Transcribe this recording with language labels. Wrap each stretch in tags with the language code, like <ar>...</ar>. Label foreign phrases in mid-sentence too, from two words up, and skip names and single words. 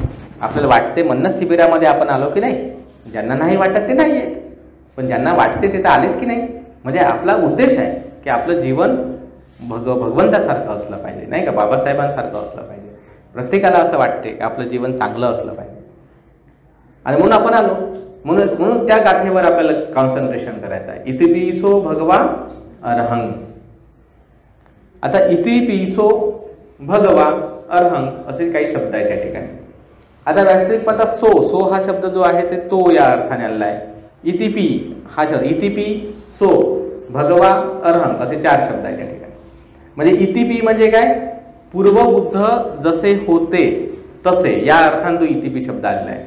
<mr>आपल्याला वाटते म्हणूनच शिबिरामध्ये आपण आलो की नाही? ज्यांना नाही वाटत ते नाही येत, पण ज्यांना वाटते ते तर आलेच की नाही? म्हणजे आपला उद्देश आहे की आपलं जीवन भगवंतासारखं असलं पाहिजे, नाही का? बाबासाहेबांसारखं असलं पाहिजे. प्रत्येकाला असं वाटते की आपलं जीवन चांगलं असलं पाहिजे, आणि म्हणून आपण आलो. म्हणून त्या गाथेवर आपल्याला कॉन्सन्ट्रेशन करायचं आहे.</mr> <pi>इतिपिसो भगवा अर्हं.</pi> <mr>आता</mr> <pi>इतिपिसो भगवा अर्हं</pi> <mr>असे काही शब्द आहेत त्या ठिकाणी. आता वास्तविक पाहता सो हा शब्द जो आहे ते तो या अर्थाने आलेला आहे. इतिपी हा शब्द,</mr> <pi>इतिपी सो भगवा अर्हं</pi> <mr>असे 4 शब्द आहेत त्या ठिकाणी. म्हणजे इतिपी म्हणजे काय? पूर्वबुद्ध जसे होते तसे, या अर्थाने तो इतिपी शब्द आलेला आहे.</mr>